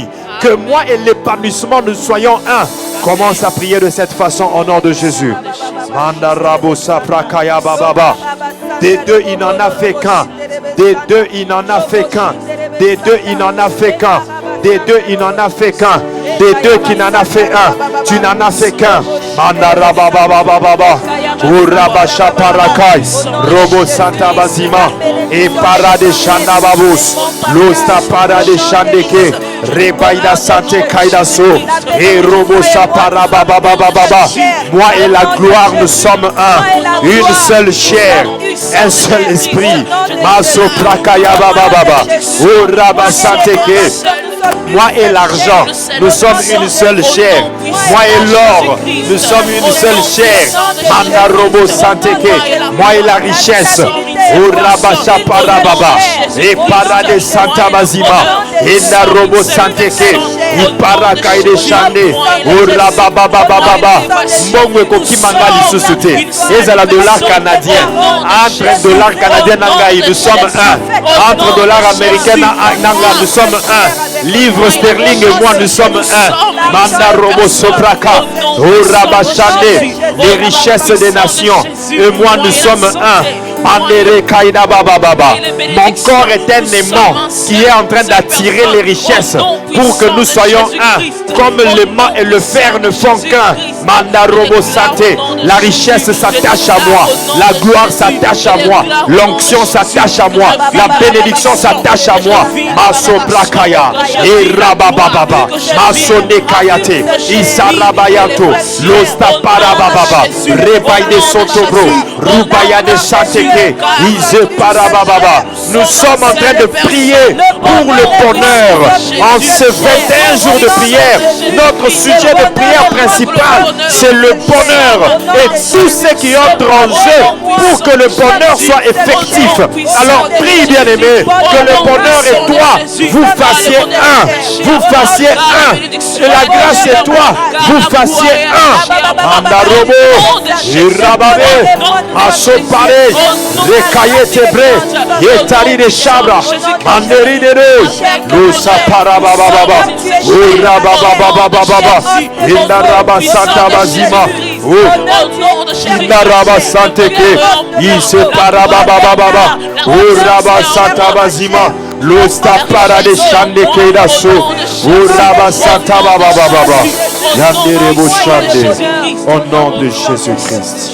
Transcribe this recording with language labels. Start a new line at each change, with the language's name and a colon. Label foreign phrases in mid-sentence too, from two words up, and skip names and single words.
French: Que moi et l'épanouissement, nous soyons un. Commence à prier de cette façon au nom de Jésus. Des deux, il n'en a fait qu'un. Des deux, il n'en a fait qu'un. Des deux, il n'en a fait qu'un. Des deux, il n'en a fait qu'un. Des deux qui n'en a fait un. Tu n'en as fait qu'un. Mandarababababa. Urabasha parakai. Robo Santa Bazima. Et parade Shandababus. Losta parade Shandeke. Rebaïda Sante Kaidaso. Et Robo Saparababababa. Moi et la gloire, nous sommes un. Une seule chair. Un seul esprit. Maso Prakaya Bababa. Uraba Santeke. Moi et l'argent, nous sommes une seule chair. Moi et l'or, nous sommes une seule chair. Mandarobo Santeke. Moi et la richesse. Urabasha Parababa. Et Parade Santa Bazima. Et Narobo Santeke. Iparakaide Shande. Urababababa. Mbongwe Kokimanga Lissusute. Ezala dollar canadien. Entre dollar canadien Nangaï, nous sommes un. Entre dollar américain Nanga, nous sommes un. Livre sterling et moi, nous sommes un. Manda Robo Sopraka. Urabashande. Les richesses des nations. Et moi, nous sommes un. Mon corps est un aimant qui est en train d'attirer les richesses pour que nous soyons un. Comme l'aimant et le fer ne font qu'un. Mandarobo Santé. La richesse s'attache à moi. La gloire s'attache à moi. L'onction s'attache à moi. La bénédiction s'attache à moi. Maso Plakaya. Et Rabababa. Maso Nekayate. Isarabayato. Losta Parabababa. Rebaide Sotobro. Rubaya de Sateke. Ise Parabababa. Nous sommes en train de prier pour le bonheur. En ce 21 jours de prière, notre sujet de prière principal c'est le bonheur. Et tous ceux qui entrent en jeu pour que le bonheur soit effectif. Alors prie, bien-aimé, que le bonheur et toi, vous fassiez un. Vous fassiez un. Et la grâce et toi, vous fassiez un. Andarobo, Irababé, Asopare, Rekaye Tebre, Yetari de Chabra, Manderi de Lusa Parababa, Urabababa, Indaraba Santa Bazima, Indaraba Santeke, Iseparababa, Uraba Santa Bazima, Lusta Para de Chande Kedaso, Uraba Santa Baba, Yanderebo Chande, au nom de Jésus-Christ.